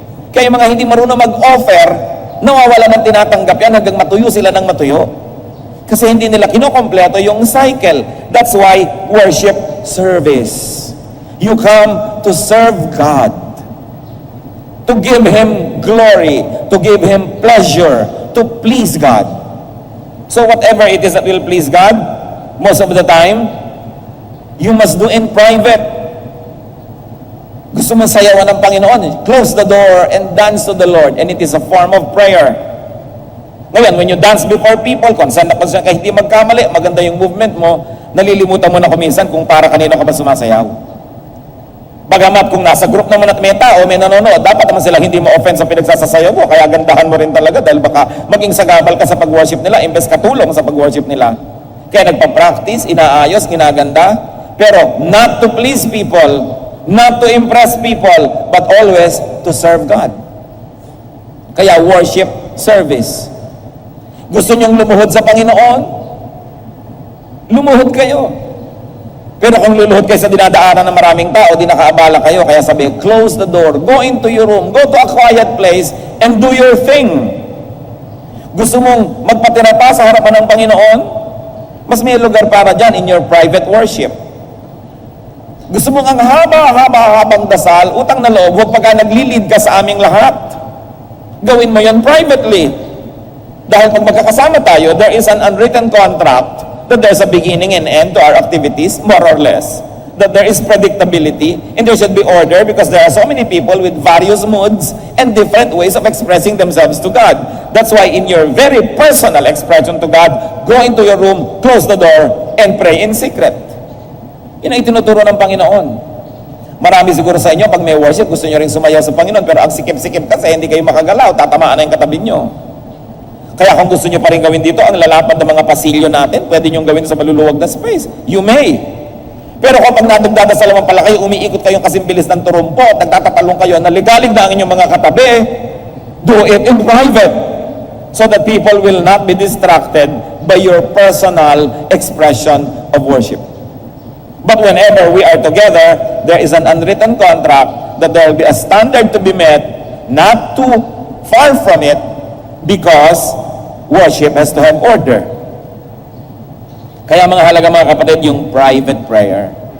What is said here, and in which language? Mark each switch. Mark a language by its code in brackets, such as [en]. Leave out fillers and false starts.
[tl] Kaya yung mga hindi marunong mag-offer, nawawala ng tinatanggap yan hanggang matuyo sila ng matuyo. Kasi hindi nila kinokompleto yung cycle. [en] That's why worship service. You come to serve God, to give Him glory, to give Him pleasure, to please God. So whatever it is that will please God, most of the time, you must do in private. [tl] Gusto mo sayawan ng Panginoon, [en] close the door and dance to the Lord, and it is a form of prayer. [tl] Ngayon, [en] when you dance before people, [tl] concern na concern ka hindi magkamali, maganda yung movement mo, nalilimutan mo na kuminsan kung para kanino ka ba sumasayaw. Bagamat kung nasa group naman at may tao, may nanonood, dapat naman sila hindi ma-offend sa pinagsasasayaw mo, kaya gandahan mo rin talaga dahil baka maging sagabal ka sa pag-worship nila, imbes katulong sa pag-worship nila. Kaya nagpa-practice, inaayos, ginaganda, pero [en] not to please people, not to impress people, but always to serve God. [tl] Kaya worship service. Gusto niyong lumuhod sa Panginoon? Lumuhod kayo. Pero kung luluhod kayo sa dinadaanan ng maraming tao, di nakaabala kayo, kaya sabi, [en] close the door, go into your room, go to a quiet place, and do your thing. [tl] Gusto mong magpatira pa sa harapan ng Panginoon? Mas may lugar para dyan [en] in your private worship. [tl] Gusto mong ang haba-habang dasal, utang na loob, huwag pagka naglilid ka sa aming lahat. Gawin mo yan privately. Dahil pag magkakasama tayo, [en] there is an unwritten contract that there's a beginning and end to our activities, more or less. That there is predictability, and there should be order because there are so many people with various moods and different ways of expressing themselves to God. That's why in your very personal expression to God, go into your room, close the door, and pray in secret. [tl] Yun ang itinuturo ng Panginoon. Marami siguro sa inyo, pag may worship, gusto nyo rin sumayaw sa Panginoon, pero ang sikip-sikip kasi, hindi kayo makagalaw, tatamaan na yung katabi nyo. Kaya kung gusto nyo pa rin gawin dito, ang lalapad ng mga pasilyo natin, pwede nyo gawin sa maluluwag na space. [en] You may. [tl] Pero kapag nadagdadasal naman pala kayo, umiikot kayong kasimbilis ng turumpo, at nagtatatalong kayo, naligalig na ang inyong mga katabi, [en] do it in private. So that people will not be distracted by your personal expression of worship. But whenever we are together, there is an unwritten contract that there will be a standard to be met, not too far from it, because worship has to have order. [tl] Kaya mga halaga mga kapatid, yung private prayer.